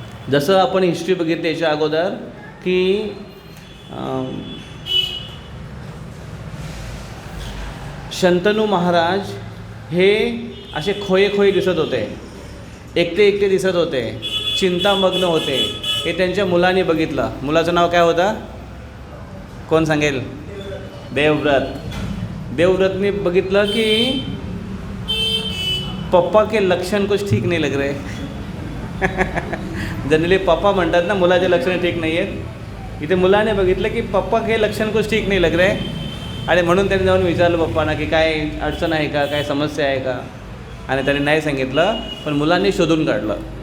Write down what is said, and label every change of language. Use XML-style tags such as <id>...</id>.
<mr>जसं आपण हिस्ट्री बघितली याच्या अगोदर की शंतनू महाराज हे असे खोये दिसत होते, एकटे दिसत होते, चिंतामग्न होते. हे त्यांच्या मुलाने बघितलं. मुलाचं नाव काय होतं, कोण सांगेल? देवव्रत. देवव्रतने बघितलं की</mr> <hi>पप्पा के लक्षण कुछ ठीक नहीं लग रहे.</hi> <mr>जनरली पप्पा म्हणतात ना मुलाचे लक्षण ठीक नाही आहेत. इथे मुलाने बघितलं की</mr> <hi>पप्पा के लक्षण कुछ ठीक नहीं लग रहे,</hi> <mr>आणि म्हणून त्यांनी जाऊन विचारलं पप्पांना की काय अडचण आहे का, काय समस्या आहे का, आणि त्यांनी नाही सांगितलं, पण मुलांनी शोधून काढलं.</mr>